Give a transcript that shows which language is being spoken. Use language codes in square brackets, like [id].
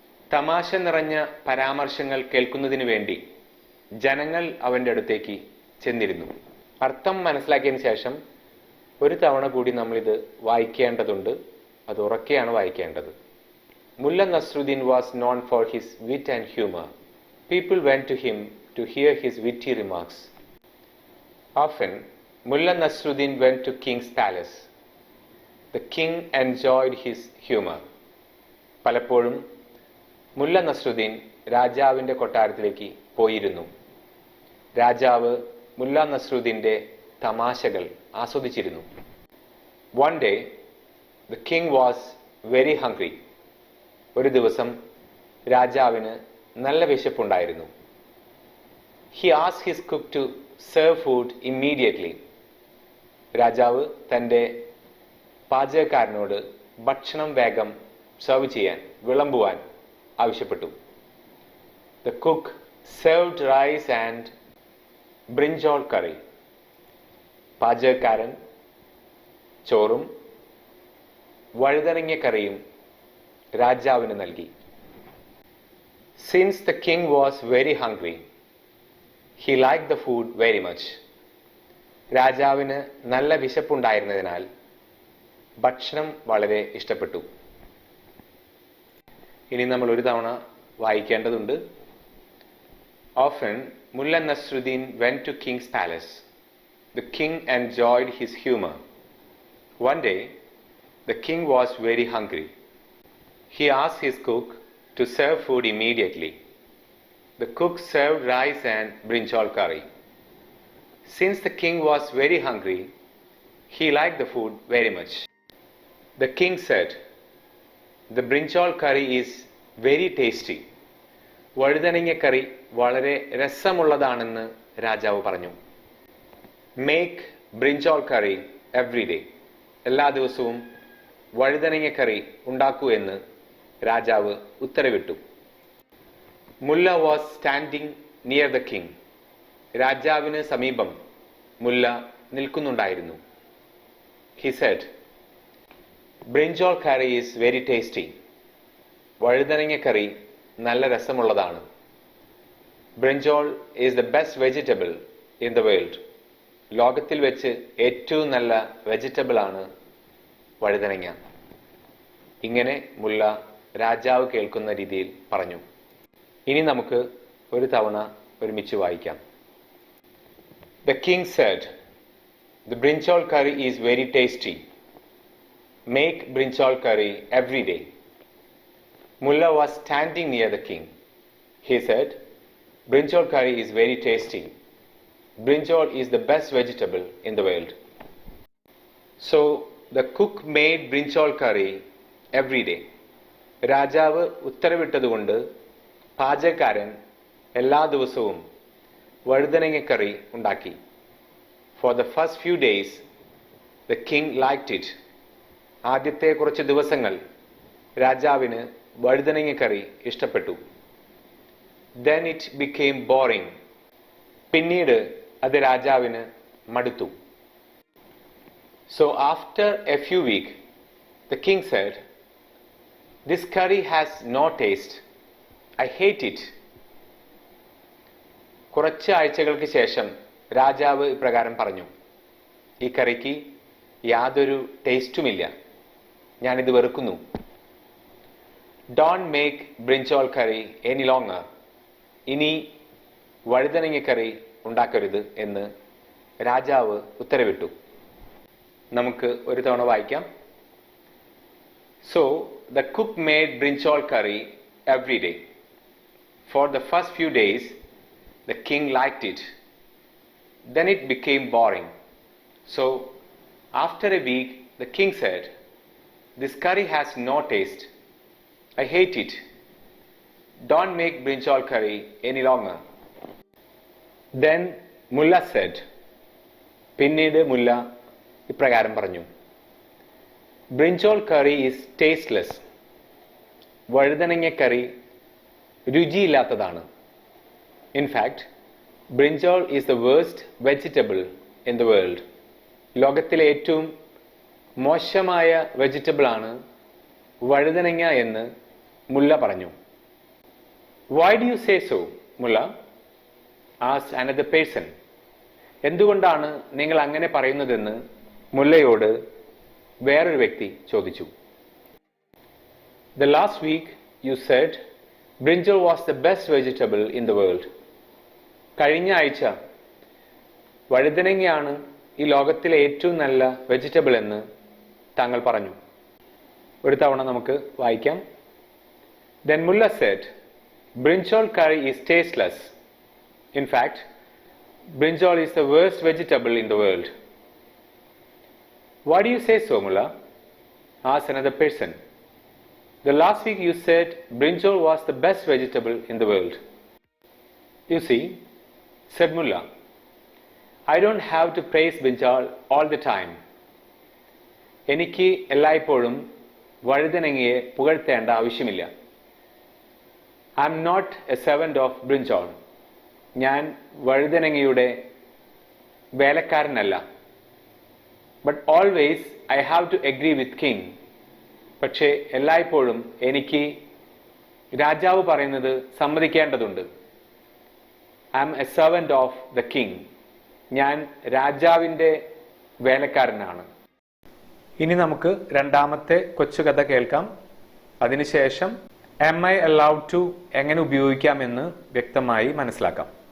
[ml] തമാശ നിറഞ്ഞ പരാമർശങ്ങൾ കേൾക്കുന്നതിന് വേണ്ടി ജനങ്ങൾ അവൻ്റെ അടുത്തേക്ക് ചെന്നിരുന്നു. അർത്ഥം മനസ്സിലാക്കിയതിന് ശേഷം ഒരു തവണ കൂടി നമ്മളിത് വായിക്കേണ്ടതുണ്ട്. അത് ഉറക്കെയാണ് വായിക്കേണ്ടത്. [en] Mullah Nasruddin was known for his wit and humour. People went to him to hear his witty remarks. Often, Mullah Nasruddin went to King's palace. The king enjoyed his humor. [ml] പലപ്പോഴും മുല്ല നസ്രുദ്ദീൻ രാജാവിൻ്റെ കൊട്ടാരത്തിലേക്ക് പോയിരുന്നു. രാജാവ് മുല്ല നസ്രുദ്ദീൻ്റെ തമാശകൾ ആസ്വദിച്ചിരുന്നു. [en] One day, the king was very hungry. [ml] ഒരു ദിവസം രാജാവിന് നല്ല വിശപ്പുണ്ടായിരുന്നു. [en] He asked his cook to serve food immediately. [ml] രാജാവ് തൻ്റെ പാചകക്കാരനോട് ഭക്ഷണം വേഗം സെർവ് ചെയ്യാൻ വിളമ്പുവാൻ ആവശ്യപ്പെട്ടു. [en] The cook served rice and brinjal curry. [ml] പാചകക്കാരൻ ചോറും വഴുതനങ്ങ കറിയും രാജാവിന് നൽകി. [en] Since the king was very hungry, he liked the food very much. [ml] രാജാവിന് നല്ല വിശപ്പുണ്ടായിരുന്നതിനാൽ ഭക്ഷണം വളരെ ഇഷ്ടപ്പെട്ടു. ഇനി നമ്മൾ ഒരു തവണ വായിക്കേണ്ടതുണ്ട്. [en] Often, Mullah Nasruddin went to King's palace. The king enjoyed his humor. One day, the king was very hungry. He asked his cook to serve food immediately. The cook served rice and brinjal curry. Since the king was very hungry, he liked the food very much. The king said, "The brinjal curry is very tasty." [ml] വഴുതനങ്ങ കറി വളരെ രസമുള്ളതാണെന്ന് രാജാവ് പറഞ്ഞു. [en] Make brinjal curry every day. [ml] എല്ലാ ദിവസവും വഴുതനങ്ങ കറി ഉണ്ടാക്കൂ എന്ന് രാജാവ് ഉത്തരവിട്ടു. [en] Mullah was standing near the king. [ml] രാജാവിന് സമീപം മുല്ല നിൽക്കുന്നുണ്ടായിരുന്നു. [en] He said, "Brinjal curry is very tasty." [ml] വഴുതനങ്ങ കറി നല്ല രസമുള്ളതാണ്. [en] Brinjal is the best vegetable in the world. [ml] ലോകത്തിൽ വെച്ച് ഏറ്റവും നല്ല വെജിറ്റബിൾ ആണ് വഴുതനങ്ങ. ഇങ്ങനെ മുല്ല രാജാവ് കേൾക്കുന്ന രീതിയിൽ പറഞ്ഞു. ഇനി നമുക്ക് ഒരു തവണ ഒരുമിച്ച് വായിക്കാം. [en] The king said, "The brinjal curry is very tasty. Make brinjal curry every day." Mullah was standing near the king. He said, "Brinjal curry is very tasty. Brinjal is the best vegetable in the world." So the cook made brinjal curry every day. [ml] രാജാവ് ഉത്തരവിട്ടതുകൊണ്ട് പാചകക്കാരൻ എല്ലാ ദിവസവും വഴുതനങ്ങ കറി ഉണ്ടാക്കി. [en] For the first few days, the king liked it. [ml] ആദ്യത്തെ കുറച്ച് ദിവസങ്ങൾ രാജാവിന് വഴുതനങ്ങ കറി ഇഷ്ടപ്പെട്ടു. [en] Then it became boring. [ml] പിന്നീട് അത് രാജാവിന് മടുത്തു. [en] So after a few weeks, the king said, "This curry has no taste. I hate it." [ml] കുറച്ച് ആഴ്ചകൾക്ക് ശേഷം രാജാവ് ഇപ്രകാരം പറഞ്ഞു, "ഈ കറിക്ക് യാതൊരു ടേസ്റ്റുമില്ല. ഞാനിത് വെറുക്കുന്നു." [en] Don't make brinjal curry any longer. [ml] ഇനി വഴുതനങ്ങ കറി ഉണ്ടാക്കരുത് എന്ന് രാജാവ് ഉത്തരവിട്ടു. നമുക്ക് ഒരു തവണ വായിക്കാം. [en] So the cook made brinjal curry every day. For the first few days, the king liked it. Then it became boring. So after a week, the king said, "This curry has no taste. I hate it. Don't make brinjal curry any longer." Then Mullah said, [ml] പിന്നീട് മുല്ല ഇപ്രകാരം പറഞ്ഞു, [en] "Brinjal curry is tasteless." [ml] വഴുതനങ്ങ കറി രുചിയില്ലാത്തതാണ്. [en] In fact, brinjal is the worst vegetable in the world. [ml] ലോകത്തിലെ ഏറ്റവും മോശമായ vegetable ആണ് വഴുതനങ്ങ എന്ന് മുല്ല പറഞ്ഞു. [en] "Why do you say so, Mullah?" asked another person. [ml] എന്തുകൊണ്ടാണ് നിങ്ങൾ അങ്ങനെ പറയുന്നതെന്ന് മുല്ലയോട് വേറൊരു വ്യക്തി ചോദിച്ചു. [en] "The last week you said brinjal was the best vegetable in the world." [ml] കഴിഞ്ഞ ആഴ്ച വഴുതനങ്ങയാണ് ഈ ലോകത്തിലെ ഏറ്റവും നല്ല വെജിറ്റബിൾ എന്ന് താങ്കൾ പറഞ്ഞു. ഒരു തവണ നമുക്ക് വായിക്കാം. [en] Then Mullah said, "Brinjal curry is tasteless. In fact, brinjal is the worst vegetable in the world." "Why do you say so, Mullah?" asked another person. "The last week you said brinjal was the best vegetable in the world." "You see," said Mullah, "I don't have to praise brinjal all the time." [ml] എനിക്ക് എല്ലായ്പ്പോഴും വഴുതനങ്ങയെ പുകഴ്ത്തേണ്ട ആവശ്യമില്ല. [en] I am not a servant of brinjal. [ml] ഞാൻ വഴുതനങ്ങയുടെ വേലക്കാരനല്ല. [en] But always I have to agree with king. [ml] പക്ഷേ എല്ലായ്പ്പോഴും എനിക്ക് രാജാവ് പറയുന്നത് സമ്മതിക്കേണ്ടതുണ്ട്. [en] I am a servant of the king. [ml] ഞാൻ രാജാവിൻ്റെ വേലക്കാരനാണ്. ഇനി നമുക്ക് രണ്ടാമത്തെ കൊച്ചുകഥ കേൾക്കാം. അതിനുശേഷം [en] am I allowed to [ml] എങ്ങനെ ഉപയോഗിക്കാമെന്ന് വ്യക്തമായി മനസ്സിലാക്കാം.